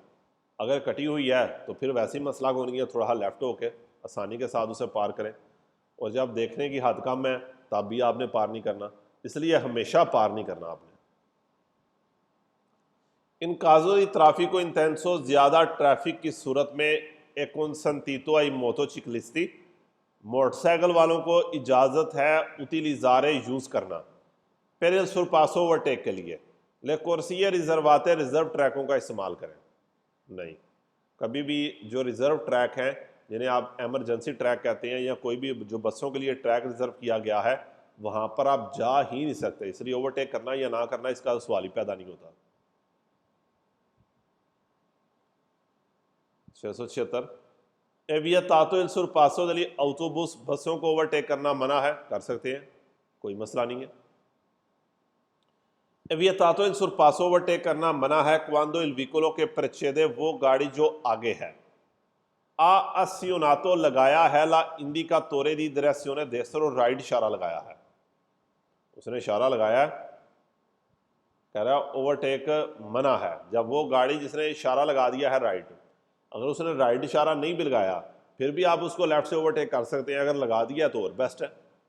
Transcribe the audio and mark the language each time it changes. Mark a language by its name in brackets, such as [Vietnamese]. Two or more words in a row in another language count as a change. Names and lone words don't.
[Hindi] अगर कटी हुई है तो फिर वैसे ही मसला हो नहीं है, थोड़ा लेफ्ट होके आसानी के साथ उसे पार करें, और जब देखने की हद कम है तब भी आपने पार नहीं करना, इसलिए हमेशा पार नहीं करना आपने। [Italian] in caso di traffico intenso [Hindi] ज़्यादा ट्रैफिक की सूरत में [Italian] è consentito ai motociclisti, [Hindi] मोटरसाइकिल वालों को इजाज़त है utilizzare यूज़ करना [Italian] per il sorpasso [Hindi] ओवरटेक के लिए [Italian] le corsie riservate [Hindi] रिजर्व ट्रैकों का इस्तेमाल करें। नहीं, कभी भी जो रिज़र्व ट्रैक हैं जिन्हें आप एमरजेंसी ट्रैक कहते हैं या कोई भी जो बसों के लिए ट्रैक रिज़र्व किया गया है वहाँ पर आप जा ही नहीं सकते, इसलिए ओवरटेक करना या ना करना इसका सवाल ही पैदा नहीं होता। [Italian] 676 è vietato il sorpasso degli autobus, [Hindi] बसों को ओवरटेक करना मना है, कर सकते हैं, कोई मसला नहीं है। [Italian] è vietato il sorpasso [Hindi] ओवरटेक करना मना है [Italian] quando il veicolo che precede, [Hindi] वो गाड़ी जो आगे है, [Italian] ha azionato [Hindi] लगाया है [Italian] la indicatore di direzione destro, [Hindi] राइट इशारा लगाया है, उसने इशारा लगाया है, कह रहा है ओवरटेक मना है जब वो गाड़ी जिसने इशारा लगा दिया है राइट, अगर उसने राइट इशारा नहीं भी लगाया फिर भी आप उसको लेफ्ट से ओवरटेक कर सकते हैं, अगर लगा दिया तो और बेस्ट है।